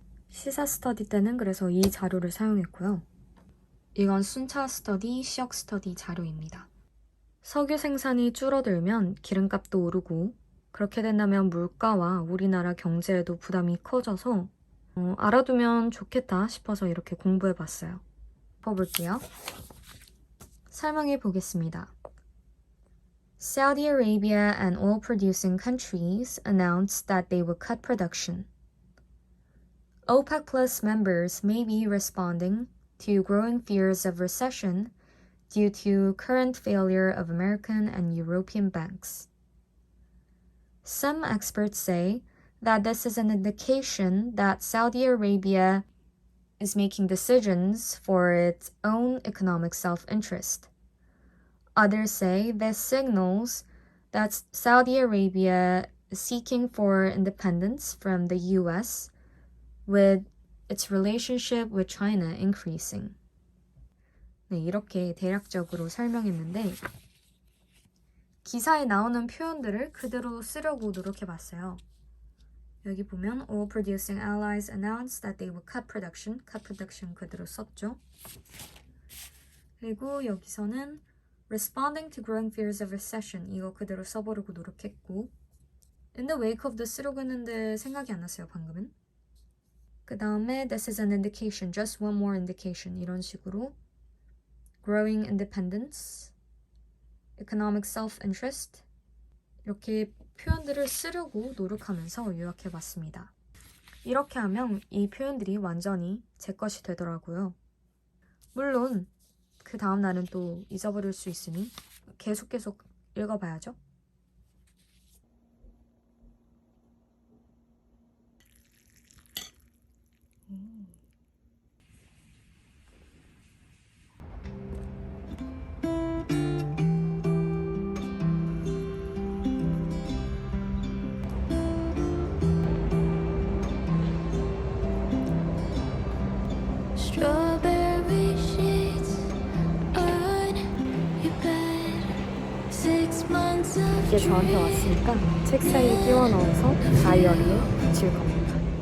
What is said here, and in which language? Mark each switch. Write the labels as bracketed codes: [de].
[ko] 시사 스터디 때는 그래서 이 자료를 사용했고요. 이건 순차 스터디, 시역 스터디 자료입니다. 석유 생산이 줄어들면 기름값도 오르고 그렇게 된다면 물가와 우리나라 경제에도 부담이 커져서 알아두면 좋겠다 싶어서 이렇게 공부해봤어요. 볼게요. 설명해 보겠습니다. [en] Saudi Arabia and oil-producing countries announced that they would cut production. OPEC Plus members may be responding to growing fears of recession due to current failure of American and European banks. Some experts say that this is an indication that Saudi Arabia is making decisions for its own economic self-interest. Others say this signals that Saudi Arabia is seeking for independence from the US, with its relationship with China increasing. [ko] 네, 이렇게 대략적으로 설명했는데 기사에 나오는 표현들을 그대로 쓰려고 노력해봤어요. 여기 보면 [en] oil producing allies announced that they would cut production [ko] 그대로 썼죠. 그리고 여기서는 [en] responding to growing fears of recession [ko] 이거 그대로 써보려고 노력했고 [en] in the wake of the [ko] 쓰려고 했는데 생각이 안 났어요 방금은. 그 다음에 [en] this is an indication, just one more indication [ko] 이런 식으로 [en] growing independence, economic self-interest [ko] 이렇게 표현들을 쓰려고 노력하면서 요약해봤습니다. 이렇게 하면 이 표현들이 완전히 제 것이 되더라고요. 물론 그 다음 날은 또 잊어버릴 수 있으니 계속 읽어봐야죠. [en] Strawberry sheets on your bed. 6 months of [ko] 이게 저한테 왔으니까 책 사이에 끼워 넣어서 다이어리에 붙일 겁니다.